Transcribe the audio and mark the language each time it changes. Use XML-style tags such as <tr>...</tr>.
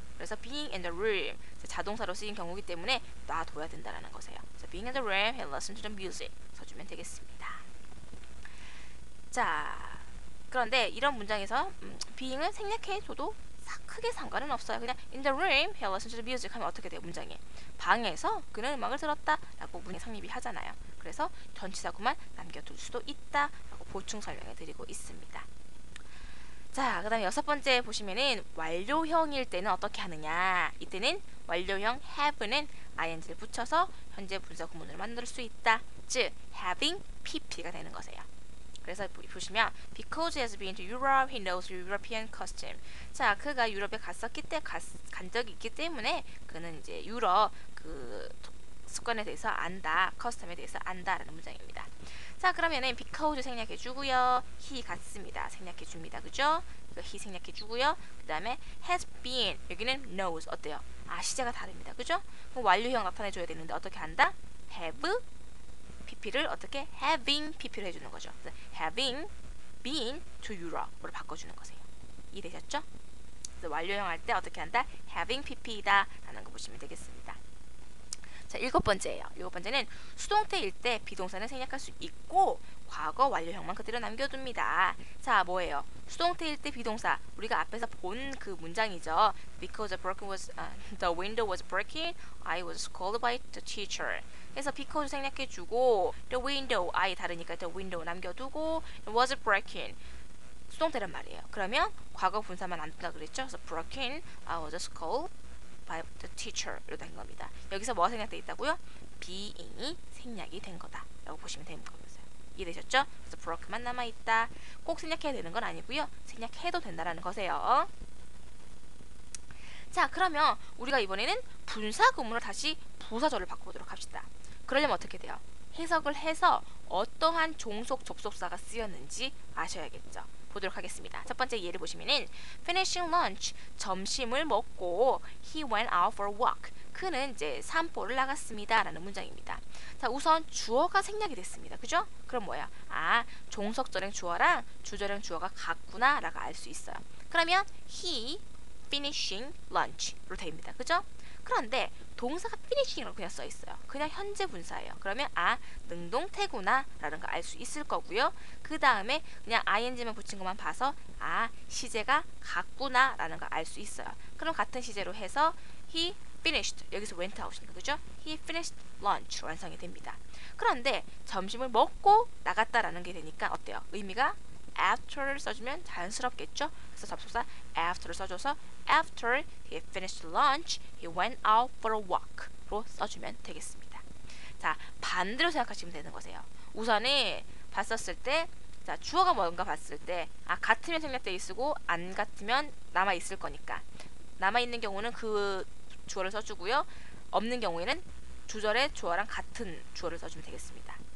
<ko>그래서</ko> <en>being in the room</en> <ko>자동사로 쓰인 경우이기 때문에 놔둬야 된다는 거세요.</ko> <en>그래서 being in the room, he listened to the music</en> <ko>써주면 되겠습니다. 자, 그런데 이런 문장에서 being을 생략해줘도 크게 상관은 없어요.</ko> <en>그냥 in the room, he listened to the music</en> <ko>하면 어떻게 돼요? 문장이 방에서 그는 음악을 들었다 라고 문이 성립이 하잖아요. 그래서 전치사구만 남겨둘 수도 있다 라고 보충 설명해 드리고 있습니다. 자, 그 다음에 여섯 번째 보시면은 완료형일 때는 어떻게 하느냐. 이때는 완료형 have는 ing를 붙여서 현재 분사 구문으로 만들 수 있다. 즉, having pp가 되는 거세요. 그래서 보시면</ko> <en>because he has been to Europe, he knows European custom.</en> <ko>자, 그가 유럽에 간 적이 있기 때문에 그는 이제 유럽 그 습관에 대해서 안다, 커스텀에 대해서 안다라는 문장입니다. 자, 그러면은 because 생략해주고요. he 같습니다. 생략해줍니다. 그죠? he 생략해주고요. 그 다음에 has been 여기는 knows 어때요? 시제가 다릅니다. 그죠? 그럼 완료형 나타내줘야 되는데 어떻게 한다? have pp를 어떻게? having pp를 해주는 거죠.</ko> <en>having been to Europe으로</en> <ko>바꿔주는 거세요. 이해되셨죠? 그래서 완료형 할 때 어떻게 한다? having pp이다 라는 거 보시면 되겠습니다. 자, 일곱 번째예요. 일곱 번째는 수동태일 때 비동사는 생략할 수 있고 과거 완료형만 그대로 남겨둡니다. 자, 뭐예요? 수동태일 때 비동사 우리가 앞에서 본 그 문장이죠.</ko> <en>Because the window was broken, I was scolded by the teacher.</en> <ko>그래서 because 생략해주고 the window, I 다르니까 the window 남겨두고 was broken 수동태란 말이에요. 그러면 과거 분사만 안 둔다 그랬죠. 그래서 broken,</ko> <en>I was scolded</en> <ko>by the teacher 이렇게 된 겁니다. 여기서 뭐가 생략돼 있다고요? being이 생략이 된 거다 라고 보시면 되는 거면서요. 이해되셨죠? 그래서 broke만 남아있다. 꼭 생략해야 되는 건 아니고요. 생략해도 된다라는 거세요. 자, 그러면 우리가 이번에는 분사 구문을 다시 부사절을 바꿔보도록 합시다. 그러려면 어떻게 돼요? 해석을 해서 어떠한 종속 접속사가 쓰였는지 아셔야겠죠. 보도록 하겠습니다. 첫 번째 예를 보시면은</ko> <en>finishing lunch,</en> <ko>점심을 먹고</ko> <en>he went out for a walk.</en> <ko>그는 이제 산보를 나갔습니다 라는 문장입니다. 자, 우선 주어가 생략이 됐습니다. 그죠? 그럼 뭐야? 아, 종속절행 주어랑 주절행 주어가 같구나 라고 알 수 있어요. 그러면 he finishing lunch로 됩니다. 그죠? 그런데 동사가 finishing으로 그냥 써 있어요. 그냥 현재 분사예요. 그러면 아, 능동태구나 라는 거 알 수 있을 거고요. 그 다음에 그냥 ing만 붙인 것만 봐서 아, 시제가 같구나 라는 거 알 수 있어요. 그럼 같은 시제로 해서 he finished, 여기서 went out이니까 그죠?</ko> <en>he finished lunch</en> <ko>완성이 됩니다. 그런데 점심을 먹고 나갔다라는 게 되니까 어때요? 의미가 after를 써주면 자연스럽겠죠? 그래서 접속사</ko> <en>after를 써줘서 after he finished lunch, he went out for a walk로</en> <ko>써주면 되겠습니다. 자, 반대로 생각하시면 되는 거세요. 우선은 봤었을 때, 자, 주어가 뭔가 봤을 때, 아, 같으면 생략돼 있고 안 같으면 남아 있을 거니까 남아 있는 경우는 그 주어를 써주고요. 없는 경우에는 주절의 주어랑 같은 주어를 써주면 되겠습니다.</ko>